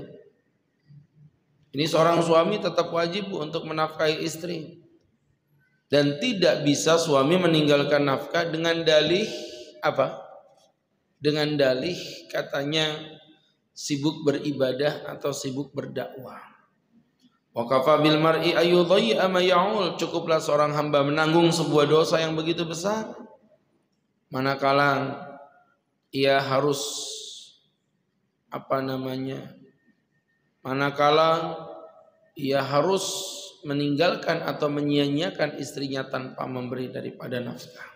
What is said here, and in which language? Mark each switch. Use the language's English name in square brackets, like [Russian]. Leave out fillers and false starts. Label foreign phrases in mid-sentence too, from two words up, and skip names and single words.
[Indonesian] Ini seorang suami tetap wajib untuk menafkahi istri. Dan tidak bisa suami meninggalkan nafkah dengan dalih apa? Dengan dalih katanya sibuk beribadah atau sibuk berdakwah. [Arabic] وكفى بالمرء أن يضيع ما يعول, [Indonesian] cukuplah seorang hamba menanggung sebuah dosa yang begitu besar manakala ia harus manakala ia harus meninggalkan atau menyia-nyiakan istrinya tanpa memberi daripada nafkah.